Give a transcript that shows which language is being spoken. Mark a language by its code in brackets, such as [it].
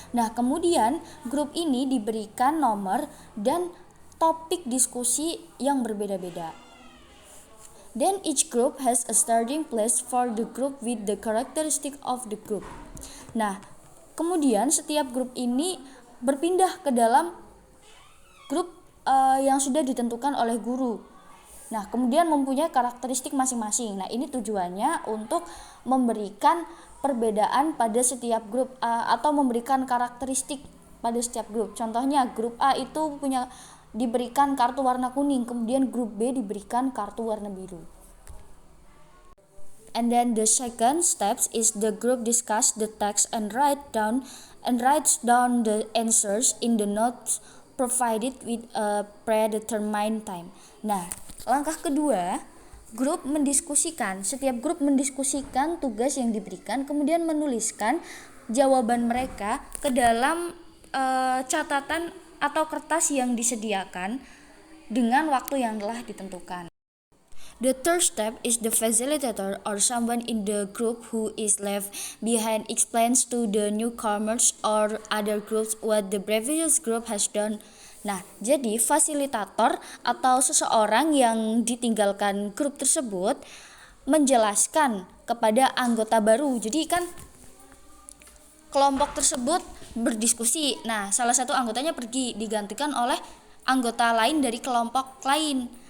[id] Nah, kemudian grup ini diberikan nomor dan topik diskusi yang berbeda-beda. [en] Then each group has a starting place for the group with the characteristic of the group. [id] Nah, kemudian setiap grup ini berpindah ke dalam grup yang sudah ditentukan oleh guru. Nah, kemudian mempunyai karakteristik masing-masing. Nah, ini tujuannya untuk memberikan perbedaan pada setiap grup atau memberikan karakteristik pada setiap grup. Contohnya grup A itu diberikan kartu warna kuning, kemudian grup B diberikan kartu warna biru. [en] And then the second steps is the group discuss the text and writes down the answers in the notes provided with a predetermined time. [id] Nah, langkah kedua, setiap grup mendiskusikan tugas yang diberikan, kemudian menuliskan jawaban mereka ke dalam catatan atau kertas yang disediakan dengan waktu yang telah ditentukan. [en] The third step is the facilitator or someone in the group who is left behind explains to the newcomers or other groups what the previous group has done. [id] Nah, jadi fasilitator atau seseorang yang ditinggalkan grup tersebut menjelaskan kepada anggota baru. Jadi kan kelompok tersebut berdiskusi. Nah, salah satu anggotanya pergi digantikan oleh anggota lain dari kelompok lain.